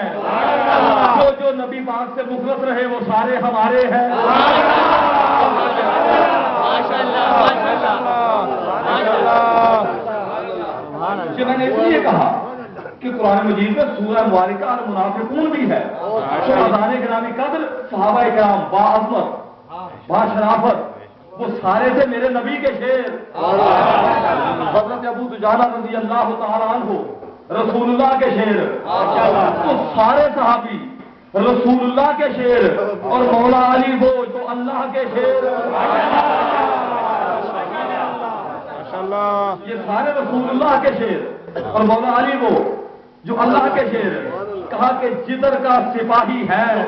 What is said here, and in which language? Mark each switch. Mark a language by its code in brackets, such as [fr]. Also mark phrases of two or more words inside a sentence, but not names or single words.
[ur] جو نبی پاک سے مخلص رہے وہ سارے ہمارے ہیں. میں نے اس لیے کہا کہ قرآن مجید میں سورہ مبارکہ المنافقون بھی ہے. شہداء گرامی قدر صحابہ کرام با عظمت با شرافت, وہ سارے تھے میرے نبی کے شعر. حضرت ابو دجانہ [ar] رضی اللہ تعالی عنہ [ur] رسول اللہ کے شعر. تو سارے صحابی رسول اللہ کے شیر اور مولا علی وہ جو اللہ کے شیر. یہ سارے رسول اللہ کے شیر اور مولا علی وہ جو اللہ کے شیر. کہا کہ جدھر کا سپاہی ہے.